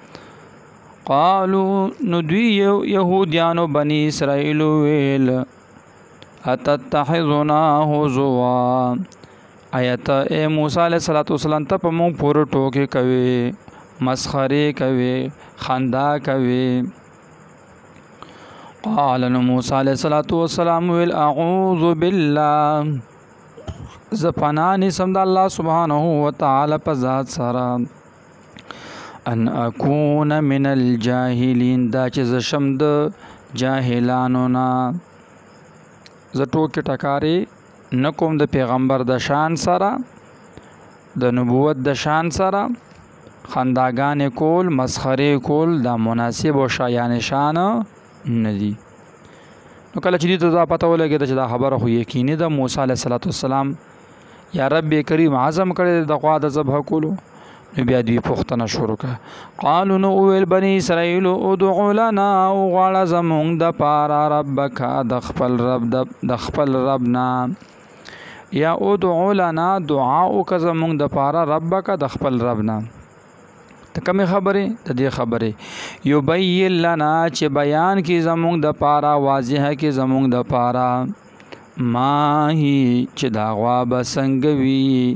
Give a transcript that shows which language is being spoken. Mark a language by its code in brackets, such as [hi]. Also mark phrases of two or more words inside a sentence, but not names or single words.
[ps] قالوا ندوی یهودیانو بنی اسرائیل ویل [ar] اتتخذنا هزوا [ps] آیت اے موسی [ar] علیہ السلام [ps] ته په مونږ پورې ټوکې کوي مسخرې کوي خندا کوي. قال موسی [ar] علیہ السلام [ps] ویل [ar] اعوذ بالله [ps] ز پناه نیسم د الله سبحانه وتعالی په ذات سره [ar] ان اكون من الجاهلین [ps] دا چې ز شم د جاهلانو نه ز ټوکې ټکارې نه کوم د پیغمبر د شان سره د نبوت د شان سره خنداګانې کول مسخرې کول دا مناسب او شایان شان نه دي. نو کله چې دې ته دا پته ولګېده چې دا خبره خو یقیني ده موسی [ar] علیه السلام [ps] یا رب کریم عزم کړی د غوا د ذبح کولو نو بیا دوی پوښتنه شروع کړه. قالو نو وویل بني اسرائیل [ar] ادع لنا [ps] وغواړه زمونږ د پاره ربک د خپل رب نه یا [ar] ادع لنا [ps] دعا وکړه زمونږ د پاره ربک د خپل رب نه. ته کومې خبرې د دې خبرې [ar] یبین لنا [ps] چې بیان کې زمونږ د پاره واضحه کې زمونږ د پاره ماهی چې دا غوا به څنګه وي.